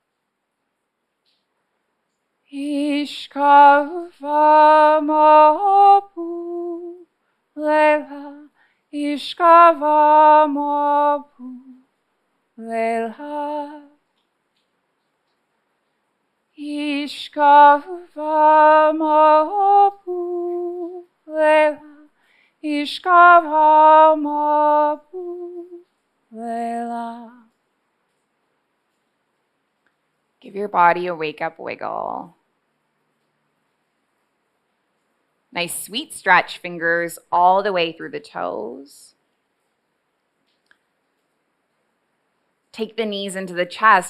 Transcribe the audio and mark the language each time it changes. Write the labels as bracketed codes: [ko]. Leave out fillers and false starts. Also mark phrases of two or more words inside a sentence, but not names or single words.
[en] Ishkava mabu lela, Ishkava mabu lela, Ishkava mabu lela, Ishkava mabu lela. Give your body a wake-up wiggle. Nice sweet stretch, fingers all the way through the toes. Take the knees into the chest.